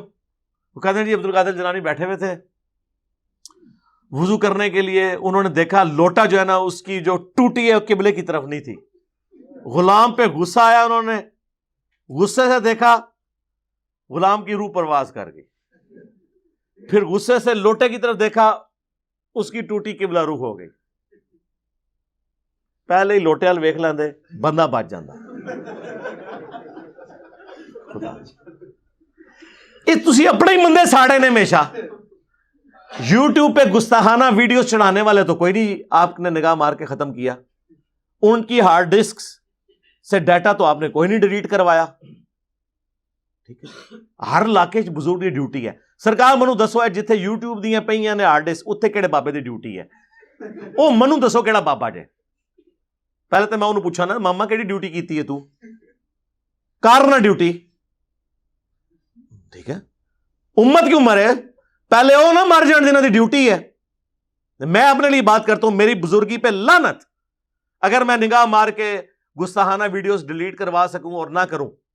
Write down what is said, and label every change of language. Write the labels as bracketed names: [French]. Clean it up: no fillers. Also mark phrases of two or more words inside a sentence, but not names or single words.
[Urdu] وہ کہتے ہیں جی عبد القادر جیلانی بیٹھے ہوئے تھے وضو کرنے کے لیے, انہوں نے دیکھا لوٹا جو ہے نا اس کی جو ٹوٹی ہے قبلے کی طرف نہیں تھی. غلام پہ غصہ آیا, انہوں نے غصے سے دیکھا غلام کی روح پرواز کر گئی. پھر غصے سے لوٹے کی طرف دیکھا, اس کی ٹوٹی قبلہ روح ہو گئی. [Punjabi] پہلے ہی لوٹے وال ویکھ لیندے بندہ بچ جاندہ. تسی اپنے ہی بندے ساڑے نے ہمیشہ. [Urdu] یوٹیوب پہ گستاخانہ ویڈیوز چڑھانے والے تو کوئی نہیں آپ نے نگاہ مار کے ختم کیا. ان کی [English] hard disk [Urdu] سے ڈیٹا تو آپ نے کوئی نہیں ڈیلیٹ کروایا. ٹھیک ہے, ہر علاقے بزرگ کی ڈیوٹی ہے. [Punjabi] سرکار منو دسو ہے جتھے یوٹیوب دیاں پئیاں نے [English] hard disk, [Punjabi] اتنے کہڑے بابے دی ڈیوٹی ہے؟ او منو دسو کہڑا بابا جے. پہلے تو میں انہوں پوچھا نا ماما کہڑی ڈیوٹی کیتی ہے تو, کارنا ڈیوٹی. [Urdu] ٹھیک ہے, امت کیوں مرے؟ [Punjabi] پہلے او نہ مر جان جنہاں دی ڈیوٹی ہے. [Urdu] میں اپنے لیے بات کرتا ہوں, میری بزرگی پہ لعنت اگر میں نگاہ مار کے گستاخانہ ویڈیوز ڈیلیٹ کروا سکوں اور نہ کروں.